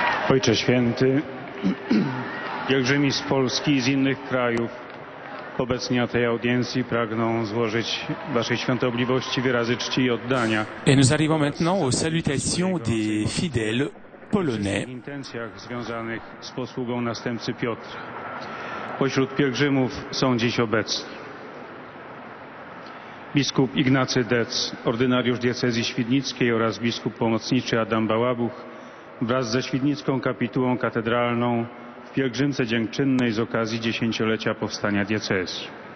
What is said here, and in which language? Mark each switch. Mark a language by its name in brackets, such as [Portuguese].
[Polish] Ojcze Święty, pielgrzymi z Polski i z innych krajów obecni na tej audiencji pragną złożyć Waszej Świątobliwości wyrazy czci i oddania. [French] Et nous arrivons maintenant aux salutations des fidèles polonais. [Polish] W intencjach związanych z posługą następcy Piotra. Pośród pielgrzymów są dziś obecni biskup Ignacy Dec, ordynariusz diecezji świdnickiej oraz biskup pomocniczy Adam Bałabuch wraz ze świdnicką kapitułą katedralną w pielgrzymce dziękczynnej z okazji 10-lecia powstania diecezji.